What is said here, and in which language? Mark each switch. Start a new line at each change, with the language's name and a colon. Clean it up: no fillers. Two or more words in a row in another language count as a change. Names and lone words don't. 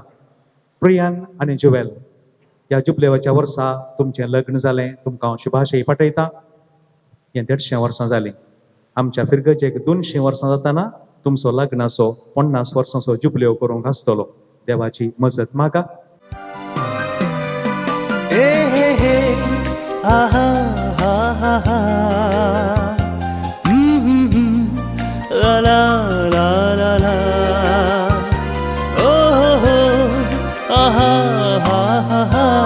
Konkani: प्रियान आणि जुवेल ह्या जुबलेवाच्या वर्सा तुमचें लग्न जालें. तुमकां शुभाशय पाठयता. हें 150 वर्सां जालीं. आमच्या फिरगजेक 200 वर्सां जाताना तुमचो लग्नाचो 50 वर्सांचो जुबलेव करूंक आसतलो. देवाची मजत मागा. La la la la la. Oh ho ha ha ha ha.